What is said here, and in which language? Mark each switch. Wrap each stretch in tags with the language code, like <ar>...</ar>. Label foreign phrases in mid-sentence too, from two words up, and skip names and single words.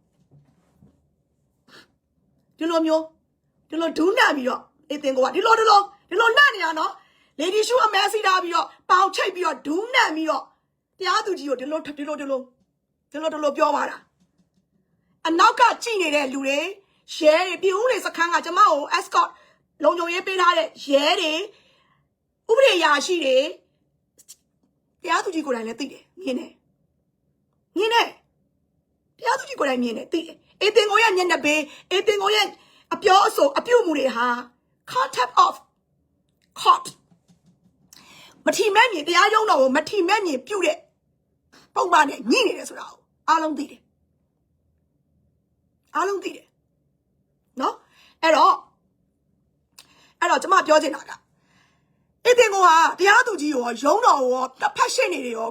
<my>ဒူးနှက်ပြီးတော့အေးတင်ကိုကဒီလိုနှက်နေရနော်လေဒီရှူအမဲစီထားပြီးတော့ပေါင်ချိတ်ပြီးတော့ဒူးနှက်ပြီးတော့တရားသူကြီးကိုဒီလိုပြောပါတာအနောက်ကကြည့်နေတဲ့လူတွေရဲတွေပြည်ဦးတွေစခန်းကကျမကို escort လုံခြုံရေးပေးထားတဲ့ရဲတွေဥပဒေရာရှိတွေတရားသူကြီးကိုယ်တိုင်လည်းသိတယ်မြင်တယ် တရားသူကြီးကိုယ်တိုင်မြင်တယ်သိတယ်အေးတင်ကိုရဲ့မျက်နှာပေးအေးတင်ကိုရဲ့အပြောအဆိုအပြုတ်မှုတွေဟာ</my> <en>contempt of court</en> <my>မထီမဲ့မြင်တရားရုံးတော်ကိုမထီမဲ့မြင်ပြုတ်တဲ့ပုံမှန်နဲ့ညှိနေတယ်ဆိုတာကိုအားလုံးသိတယ် နော်အဲ့တော့ကျမပြောချင်တာကအေးတင်ကိုဟာတရားသူကြီးရောရုံးတော်ရောတစ်ဖက်ရှင်းနေတယ်ရော</my>